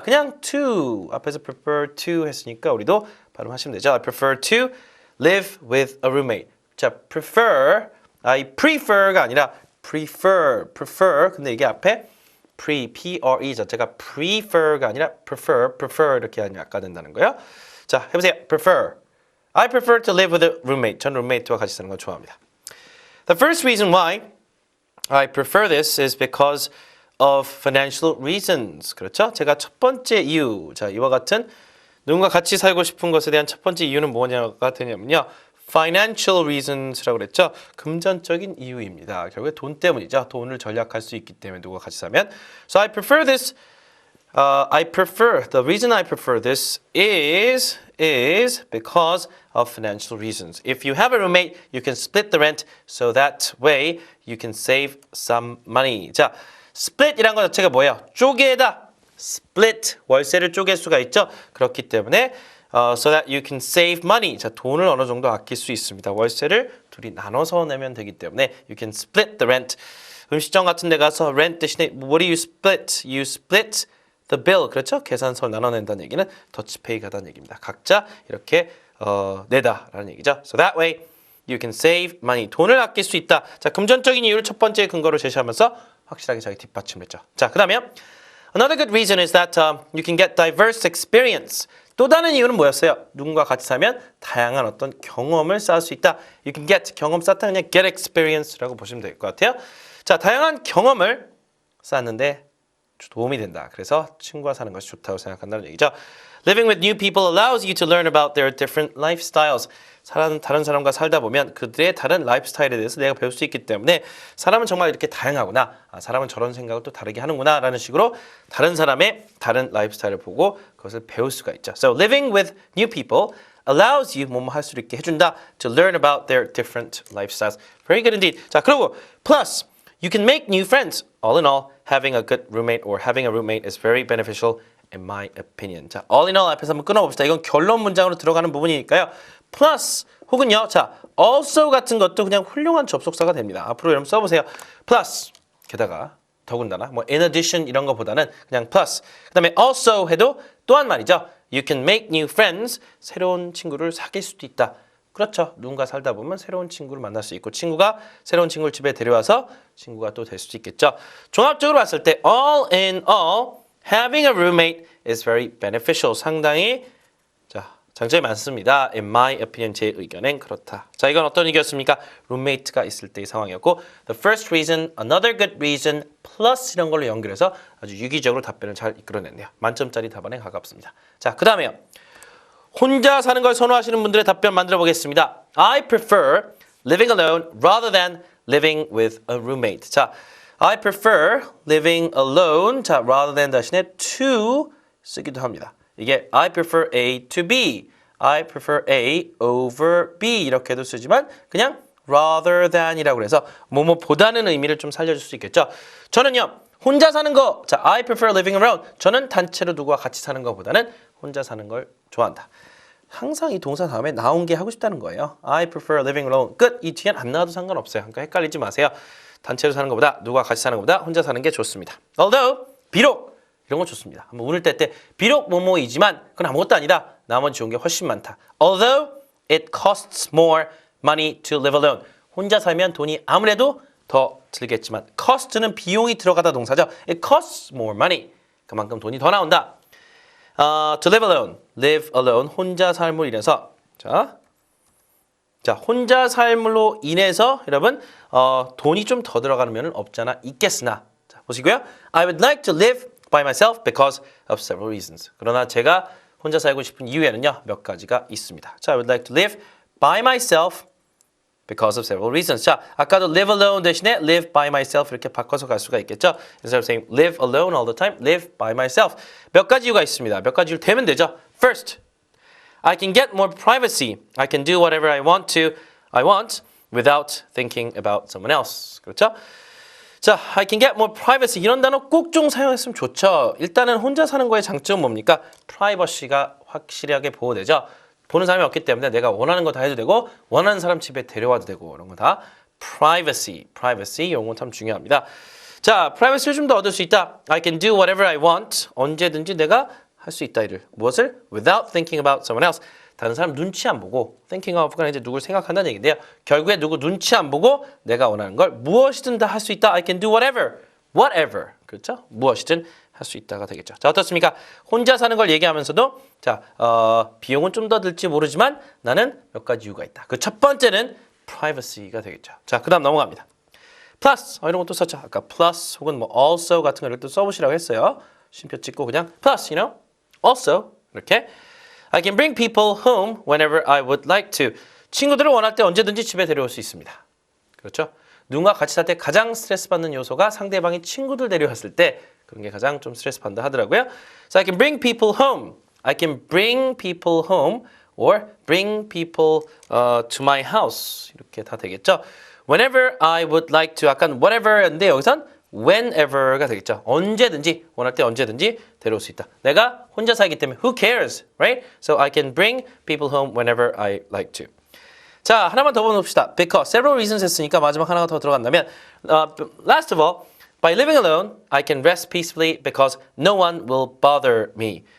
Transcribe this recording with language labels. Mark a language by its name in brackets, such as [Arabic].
[Korean] 그냥 to 앞에서 prefer to 했으니까 우리도 발음하시면 되죠. [English] I prefer to live with a roommate. [Korean] 자, [English] prefer, I prefer [Korean] 가 아니라 [English] prefer. [Korean] 근데 이게 앞에 pre 자체가 prefer가 아니라 prefer 이렇게 하면 약가 된다는 거예요. 자, 해보세요. prefer. [English] I prefer to live with a roommate. [Korean] 전 룸메이트와 같이 사는 걸 좋아합니다. [English] The first reason why I prefer this is because of financial reasons. [Korean] 그렇죠? 제가 첫 번째 이유. 자, 이와 같은 누군가 같이 살고 싶은 것에 대한 첫 번째 이유는 뭐냐가 되냐면요. [English] financial reasons [Korean] 라고 그랬죠. 금전적인 이유입니다. 결국에 돈 때문이죠. 돈을 절약할 수 있기 때문에 누구가 같이 살면. [English] So I prefer this. The reason I prefer this is because of financial reasons. If you have a roommate, you can split the rent so that way you can save some money. [Korean] 자, split이란 것 자체가 뭐예요? 쪼개다. split, 월세를 쪼갤 수가 있죠. 그렇기 때문에 [English] so that you can save money. [Korean] 자, 돈을 어느 정도 아낄 수 있습니다. 월세를 둘이 나눠서 내면 되기 때문에 [English] you can split the rent. [Korean] 음식점 같은 데 가서 [English] rent [Korean] 대신에 [English] what do you split? You split the bill. [Korean] 그렇죠? 계산서를 나눠낸다는 얘기는 더치페이가 하다는 얘기입니다. 각자 이렇게 내다라는 얘기죠. [English] So that way you can save money. [Korean] 돈을 아낄 수 있다. 자, 금전적인 이유를 첫 번째 근거로 제시하면서 확실하게 자기 뒷받침했죠. [English] 자, 그 다음에 Another good reason is that you can get diverse experience. [Korean] 또 다른 이유는 뭐였어요? 누군가 같이 살면 다양한 어떤 경험을 쌓을 수 있다. [English] You can get [Korean] 경험 쌓다 그냥 [English] get experience [Korean] 라고 보시면 될 것 같아요. 자, 다양한 경험을 쌓는데 도움이 된다. 그래서 친구와 사는 것이 좋다고 생각한다는 얘기죠. [English] Living with new people allows you to learn about their different lifestyles. [Korean] 다른 사람과 살다 보면 그들의 다른 라이프스타일에 대해서 내가 배울 수 있기 때문에 사람은 정말 이렇게 다양하구나. 사람은 저런 생각을 또 다르게 하는구나 라는 식으로 다른 사람의 다른 라이프스타일을 보고 그것을 배울 수가 있죠. [English] So living with new people allows you [Korean] 뭐뭐 할 수 있게 해준다. [English] To learn about their different lifestyles. Very good indeed. [Korean] 자, 그리고 [English] plus you can make new friends. All in all, having a good roommate or having a roommate is very beneficial in my opinion. [Korean] 자, all in all 앞에서 한번 끊어봅시다. 이건 결론 문장으로 들어가는 부분이니까요. plus 혹은요. 자, also 같은 것도 그냥 훌륭한 접속사가 됩니다. 앞으로 여러분 써보세요. plus 게다가 더군다나 뭐 in addition 이런 거보다는 그냥 plus. 그다음에 also 해도 또한 말이죠. [English] You can make new friends. [Korean] 새로운 친구를 사귈 수도 있다. 그렇죠. 누군가 살다 보면 새로운 친구를 만날 수 있고 친구가 새로운 친구를 집에 데려와서 친구가 또 될 수도 있겠죠. 종합적으로 봤을 때 [English] all in all having a roommate is very beneficial. [Korean] 상당히 자, 장점이 많습니다. [English] In my opinion, [Korean] 제 의견엔 그렇다. 자, 이건 어떤 얘기였습니까? 룸메이트가 있을 때의 상황이었고 the first reason, another good reason, plus 이런 걸로 연결해서 아주 유기적으로 답변을 잘 이끌어냈네요. 만점짜리 답안에 가깝습니다. 자, 그 다음에요. 혼자 사는 걸 선호하시는 분들의 답변 만들어 보겠습니다. [English] I prefer living alone rather than living with a roommate. [Korean] 자, [English] I prefer living alone. [Korean] 자, rather than 대신에 to 쓰기도 합니다. [English] 이게 I prefer A to B. [Korean] I prefer A over B 이렇게도 쓰지만 그냥 rather than이라고 해서 뭐뭐보다는 의미를 좀 살려줄 수 있겠죠. 저는요. 혼자 사는 거. 자, [English] I prefer living alone. [Korean] 저는 단체로 누구와 같이 사는 것보다는 혼자 사는 걸 좋아한다. 항상 이 동사 다음에 나온 게 하고 싶다는 거예요. [English] I prefer living alone. 끝. [Korean] 이 뒤엔 안 나와도 상관없어요. 그러니까 헷갈리지 마세요. 단체로 사는 것보다 누구와 같이 사는 것보다 혼자 사는 게 좋습니다. Although 비록 이런 거 좋습니다. 한번 운을 뗄 때 비록 뭐뭐이지만 그건 아무것도 아니다. 나머지 좋은 게 훨씬 많다. [English] Although it costs more money to live alone. [Korean] 혼자 살면 돈이 아무래도 더 들겠지만 [English] cost [Korean] 는 비용이 들어가다 동사죠. [English] It costs more money. [Korean] 그만큼 돈이 더 나온다. [English] To live alone. live alone. [Korean] 혼자 삶으로 인해서 자, 혼자 삶으로 인해서 여러분 돈이 좀 더 들어가는 면은 없잖아 있겠으나 자, 보시고요. [English] I would like to live by myself because of several reasons. [Korean] 그러나 제가 혼자 살고 싶은 이유에는요. 몇 가지가 있습니다. 자, [English] I would like to live by myself because of several reasons. [Korean] 자, 아까도 live alone 대신에 live by myself 이렇게 바꿔서 갈 수가 있겠죠. [English] Instead of saying live alone all the time, live by myself. [Korean] 몇 가지 이유가 있습니다. 몇 가지 이유 되면 되죠. [English] First, I can get more privacy. I can do whatever I want without thinking about someone else. [Korean] 그렇죠? 자, [English] I can get more privacy. [Korean] 이런 단어 꼭 좀 사용했으면 좋죠. 일단은 혼자 사는 거의 장점은 뭡니까? 프라이버시가 확실하게 보호되죠. 보는 사람이 없기 때문에 내가 원하는 거 다 해도 되고 원하는 사람 집에 데려와도 되고 이런 거 다 privacy 이런 건 참 중요합니다. 자, privacy를 좀 더 얻을 수 있다. [English] I can do whatever I want. [Korean] 언제든지 내가 할 수 있다 이를. 무엇을? [English] Without thinking about someone else. [Korean] 다른 사람 눈치 안 보고 thinking of가 이제 누굴 생각한다는 얘기인데요. 결국에 누구 눈치 안 보고 내가 원하는 걸 무엇이든 다 할 수 있다. [English] I can do whatever. [Korean] 그렇죠? 무엇이든 할 수 있다가 되겠죠. 자, 어떻습니까? 혼자 사는 걸 얘기하면서도 자, 비용은 좀 더 들지 모르지만 나는 몇 가지 이유가 있다. 그 첫 번째는 privacy가 되겠죠. 자, 그다음 넘어갑니다. plus 이런 것도 썼죠. 아까 plus 혹은 뭐 also 같은 걸 또 써보시라고 했어요. 쉼표 찍고 그냥 [English] plus, also 이렇게 I can bring people home whenever I would like to. [Korean] 친구들을 원할 때 언제든지 집에 데려올 수 있습니다. 그렇죠? 누군가 같이 살 때 가장 스트레스 받는 요소가 상대방이 친구들 데려왔을 때 그런 게 가장 좀 스트레스 받는다 하더라고요. [English] So I can bring people home. I can bring people home or bring people to my house. [Korean] 이렇게 다 되겠죠. [English] Whenever I would like to. [Korean] 약간 whatever인데 여기선 whenever가 되겠죠. 언제든지 원할 때 언제든지 데려올 수 있다. 내가 혼자 살기 때문에 [English] who cares, right? So I can bring people home whenever I like to. [Korean] 자, 하나만 더 보봅시다. [English] Because several reasons 했으니까 [Korean] 마지막 하나가 더 들어간다면 [English] last of all, by living alone, I can rest peacefully because no one will bother me.